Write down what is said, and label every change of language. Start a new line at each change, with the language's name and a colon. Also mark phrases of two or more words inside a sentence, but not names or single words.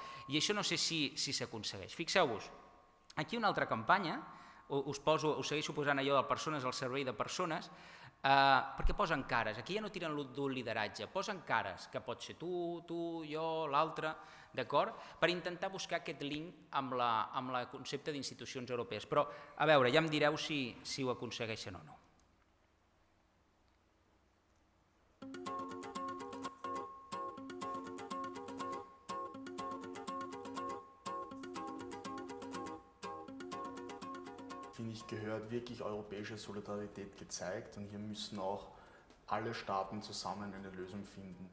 Catalan: I això no sé si s'aconsegueix. Fixeu-vos, aquí una altra campanya, us segueixo posant allò de persones al servei de persones, perquè posen cares, aquí ja no tiren d'un lideratge, posen cares, que pot ser tu, jo, l'altre, d'acord? Per intentar buscar aquest link amb el concepte d'institucions europees. Però, a veure, ja em direu si ho aconsegueixen o no.
German: Finde ich, gehört wirklich europäische Solidarität gezeigt und hier müssen auch alle Staaten zusammen eine Lösung finden.